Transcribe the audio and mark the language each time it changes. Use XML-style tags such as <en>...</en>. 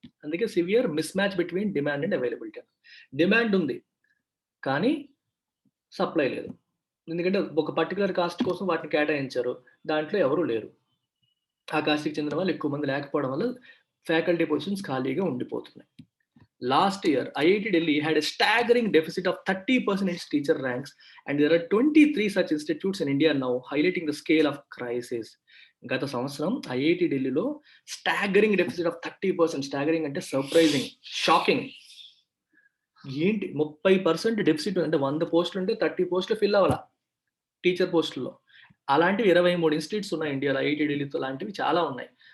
<te>అందుకే</te> <en>Severe mismatch between demand and availability.</en> <te>Demand ఉంది కానీ సప్లై లేదు. ఎందుకంటే ఒక పర్టికులర్ కాస్ట్ కోసం వాటిని కేటాయించారు, దాంట్లో ఎవరు లేరు. ఆ కాస్ట్కి చెందిన వాళ్ళు ఎక్కువ మంది లేకపోవడం వల్ల ఫ్యాకల్టీ పొజిషన్స్ ఖాళీగా ఉండిపోతున్నాయి.</te> <en>Last year, IIT Delhi had a staggering deficit of 30% in its teacher ranks, and there are 23 such institutes in India now, highlighting the scale of crisis.</en> <te>గత సంవత్సరం ఐఐటి ఢిల్లీలో</te> <en>Staggering deficit of 30%.</en> <te>స్టాగరింగ్ అంటే surprising, shocking. ఏంటి 30% deficit? అంటే 100 పోస్టులు ఉంటే 30 పోస్టులు fill అవ్వాలా టీచర్ పోస్టుల్లో. అలాంటివి 23 ఇన్స్టిట్యూట్స్ ఉన్నాయి ఇండియాలో. ఐఐటి ఢిల్లీతో లాంటివి చాలా ఉన్నాయి.</te>